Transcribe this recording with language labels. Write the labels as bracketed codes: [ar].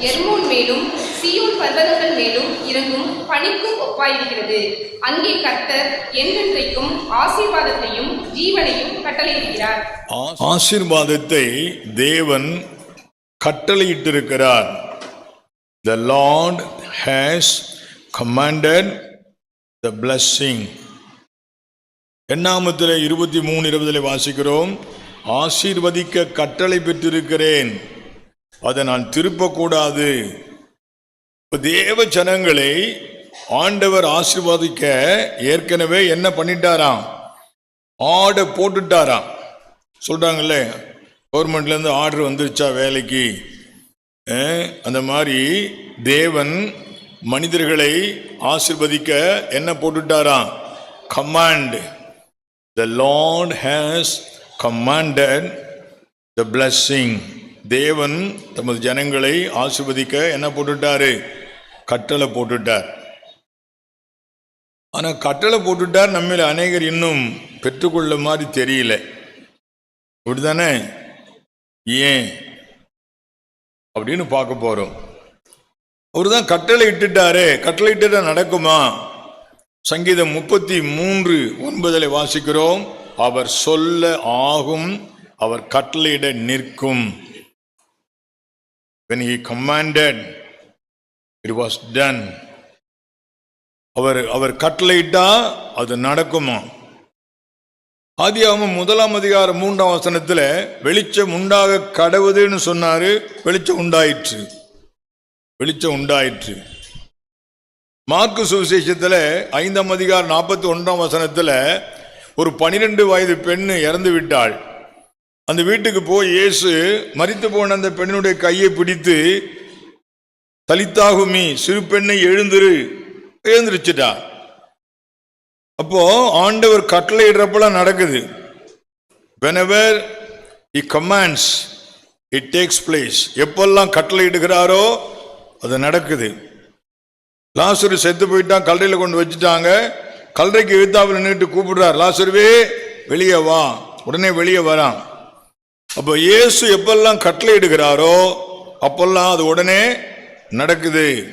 [ta] எர்மோன் மேலும் சீயோன் பர்வதங்கள் மேலும் இறங்கும் பனிக்கும் ஒப்பாயிருக்கிறது. அங்கே கர்த்தர் என்றென்றைக்கும் ஆசீர்வாதத்தையும் ஜீவனையும் கட்டளையிடுகிறார். ஆசீர்வாதத்தை தேவன் கட்டளையிட்டிருக்கிறார். [en] The Lord has commanded the blessing. [ta] என்னாகமத்திலே 23:20 வாசிக்கிறோம். ஆசீர்வதிக்க கட்டளை பெற்றிருக்கிறேன், அதை நான் திருப்பக்கூடாது. தேவ ஜனங்களை ஆண்டவர் ஆசீர்வதிக்க ஏற்கனவே என்ன பண்ணிட்டாராம்? ஆர்டர் போட்டுட்டாராம். சொல்றாங்கல்ல, கவர்மெண்ட்லேருந்து ஆர்டர் வந்துருச்சா வேலைக்கு, அந்த மாதிரி தேவன் மனிதர்களை ஆசீர்வதிக்க என்ன போட்டுட்டாராம்? [en] Command. The Lord has commanded the blessing. [ta] தேவன் தமது ஜனங்களை ஆசீர்வதிக்க என்ன போட்டுட்டாரு? கட்டளை போட்டுட்டார். ஆனா கட்டளை போட்டுட்டார், நம்மள அநேகர் இன்னும் பெற்றுக்கொள்ள மாதிரி தெரியல. அப்படித்தானே? ஏன் அப்படின்னு பார்க்க போறோம். அவரு தான் கட்டளை இட்டுட்டாரு. கட்டளை இட்டுட்டா நடக்குமா? சங்கீதம் 33:9 வாசிக்கிறோம். அவர் சொல்ல ஆகும், அவர் கட்டளையிட நிற்கும். [en] When he commanded, it was done. [ta] அவர் கட்டளையிட்டா அது நடக்குமா? ஆதியாகமம் 1ஆம் அதிகாரம் 3ஆம் வசனத்துல வெளிச்சம் உண்டாக கடவுதுன்னு சொன்னாரு. வெளிச்சம் உண்டாயிற்று. வெளிச்சம் உண்டாயிற்று. மார்க்கு சுவிசேஷத்துல 5ஆம் அதிகாரம் 41ஆம் வசனத்துல ஒரு 12 வயது பெண்ணு இறந்து விட்டாள். அந்த வீட்டுக்கு போய் இயேசு மரித்து போன அந்த பெண்ணுடைய கையை பிடித்து, தலித்தாகுமி, சிறு பெண்ணை எழுந்திருச்சுட்டா. அப்போ ஆண்டவர் கட்டளையிடுறப்பெல்லாம் நடக்குது. [en] Whenever he commands, it takes place. [ta] எப்பெல்லாம் கட்டளையிடுகிறாரோ அது நடக்குது. லாசரு செத்து போயிட்டான், கல்லறையில் கொண்டு வச்சுட்டாங்க. கல்லறைக்கு எழுத்தாவில் நின்றுட்டு கூப்பிடுறார், லாசருவே வெளியே வா. உடனே வெளியே வரான். அப்போ இயேசு எப்பெல்லாம் கட்டளையிடுகிறாரோ அப்பெல்லாம் அது உடனே நடக்குது.